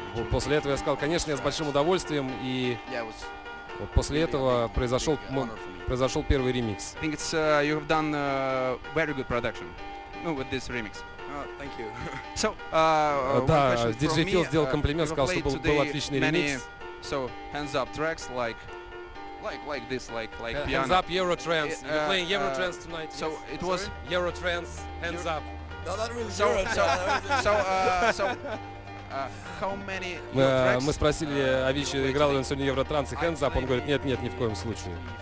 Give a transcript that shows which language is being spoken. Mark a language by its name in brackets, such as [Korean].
[Russian] После этого я сказал, конечно, я с большим удовольствием, и вот после этого произошел первый ремикс. [English] I think it's you have done very good production. Ну, with this remix. Thank you. So, [Russian] да, DJ Phil сделал комплимент, сказал, что был отличный ремикс. [English] So, hands up tracks like this, like piano. Hands up Eurotrance. You're playing Eurotrance tonight. So, yes. It was Eurotrance. Hands up. No, not really Eurotrance. So. How many [Russian] мы спросили Avicii, играл ли он сегодня Евротранс и Hands Up, он говорит, нет, ни в коем случае.